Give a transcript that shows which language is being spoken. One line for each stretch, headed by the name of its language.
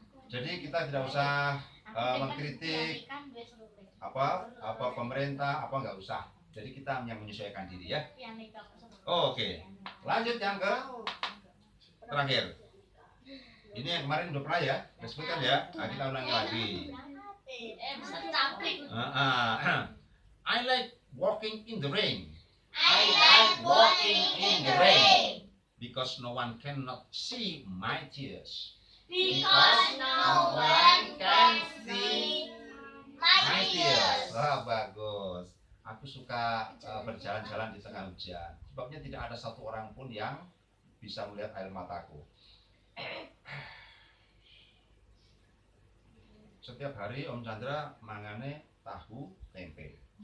Indonesian: Jadi kita tidak usah mengkritik apa pemerintah apa nggak usah. Jadi kita yang menyesuaikan diri ya. Oke. Lanjut yang ke terakhir. Ini yang kemarin udah pernah ya, kita sebutkan ya. Nah, kita ulangi lagi.
English: I like walking in the rain. I like walking in the rain. Because no one cannot see my tears. Because no one can see my tears.
Indonesian: Wah, bagus. Aku suka berjalan-jalan di tengah hujan. Sebabnya tidak ada satu orang pun yang bisa melihat air mataku. Setiap hari Om Chandra
Javanese: mangane
Indonesian: tahu tempe.